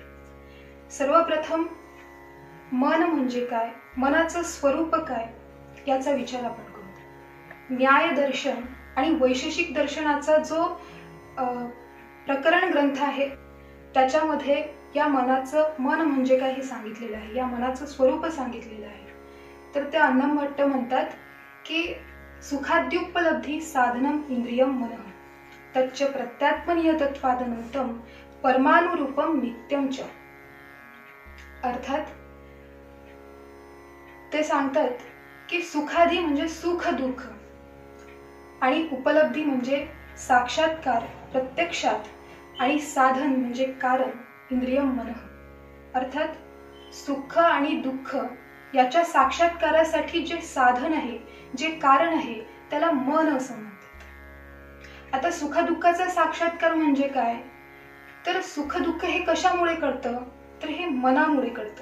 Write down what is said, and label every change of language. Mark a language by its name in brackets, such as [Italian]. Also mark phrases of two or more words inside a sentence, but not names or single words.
[Marathi] सर्वप्रथम मन म्हणजे काय, मनाचं स्वरूप काय याचा विचार आपण करू। न्याय दर्शन आणि वैशेषिक दर्शनाचा जो प्रकरण ग्रंथ आहे त्याच्यामध्ये या मनाचं मन म्हणजे काय हे सांगितलेलं आहे, या मनाचं स्वरूप सांगितलेलं आहे। तर ते अन्नम भट्ट म्हणतात की [Sanskrit] सुखाद्युपलब्धी साधनम इंद्रियम मनः तच्च प्रत्यात्मनियतत्वादनंतम परमानुरूपम नित्यम च। [Marathi] अर्थात ते सांगतात की सुखादी म्हणजे सुख दुःख आणि उपलब्धी म्हणजे साक्षात्कार प्रत्यक्षात आणि साधन म्हणजे कारण [Sanskrit] इंद्रियम मनः। [Marathi] अर्थात सुख आणि दुःख याच्या साक्षात्कारासाठी जे साधन आहे जे कारण आहे त्याला मन असं म्हणतात। आता सुखदुःखाचा साक्षात्कार म्हणजे काय, तर सुख दुःख हे कशामुळे कळतं, तर हे मनामुळे कळतं।